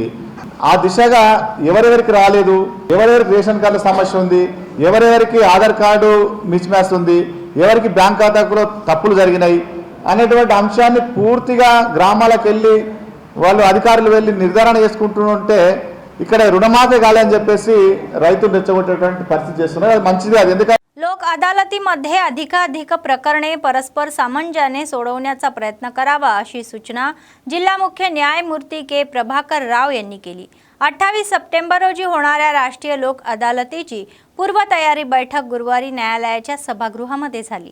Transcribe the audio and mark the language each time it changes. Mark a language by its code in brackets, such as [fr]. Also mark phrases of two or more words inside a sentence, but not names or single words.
[te] ఆ దిశగా ఎవరెవరికి రాలేదు, ఎవరెవరికి రేషన్ కార్డుల సమస్య ఉంది, ఎవరెవరికి ఆధార్ కార్డు మిస్ మ్యాచ్ ఉంది, ఎవరికి బ్యాంక్ ఖాతాలో తప్పులు జరిగినాయి అనేటువంటి అంశాన్ని పూర్తిగా గ్రామాలకు వెళ్ళి వాళ్ళు అధికారులు వెళ్ళి నిర్ధారణ చేసుకుంటుంటే ఇక్కడ రుణమాఫీ కాలేదని చెప్పేసి రైతులు రెచ్చగొట్టేటువంటి పరిస్థితి చేస్తున్నారు. అది మంచిది. అది ఎందుకంటే [mr] लोक अदालतीमध्ये अधिकाधिक प्रकरणे परस्पर सामंजस्याने सोडवण्याचा प्रयत्न करावा अशी सूचना जिल्हा मुख्य न्यायमूर्ती के प्रभाकर राव यांनी केली. 28 सप्टेंबर रोजी होणाऱ्या राष्ट्रीय लोक अदालतीची पूर्वतयारी बैठक गुरुवारी न्यायालयाच्या सभागृहामध्ये झाली.